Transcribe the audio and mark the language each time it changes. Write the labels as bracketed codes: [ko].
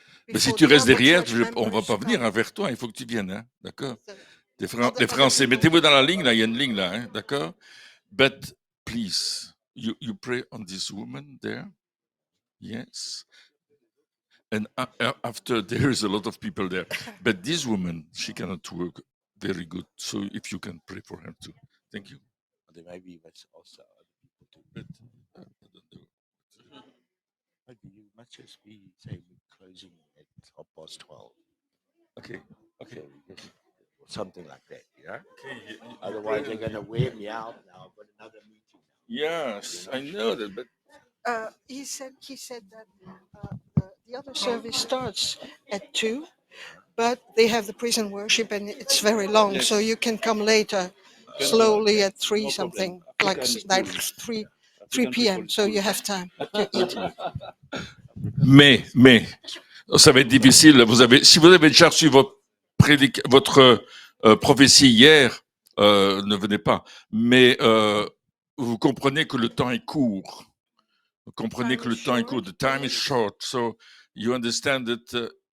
[fr] Mais si tu restes derrière, on ne va pas venir vers toi. Il faut que tu viennes, hein? D'accord? Les Français, mettez-vous dans la ligne, là. Il y a une ligne là, hein? D'accord? [en] But please, you pray on this woman there. Yes. And after, there is a lot of people there. But this woman, she cannot work very good. So if you can pray for her too. Thank you. There may be also other people too. But, I don't know. Maybe you must just be saying we're closing at 12:30. Okay. Okay, something like that, yeah? Okay. Otherwise, they're going to wear me out now. I've got another meeting now. Yes, I know that, but He said that the other service starts at 2, but they have the praise and worship and it's very long, Yes. so you can come later, slowly at 3 something, like 3 p.m. So you have time to eat. [fr] Mais, ça va être difficile. Si vous avez déjà reçu votre prophétie hier, ne venez pas. Mais vous comprenez que le temps est court. Vous comprenez que le temps est court. [en] The time is short. So you understand that.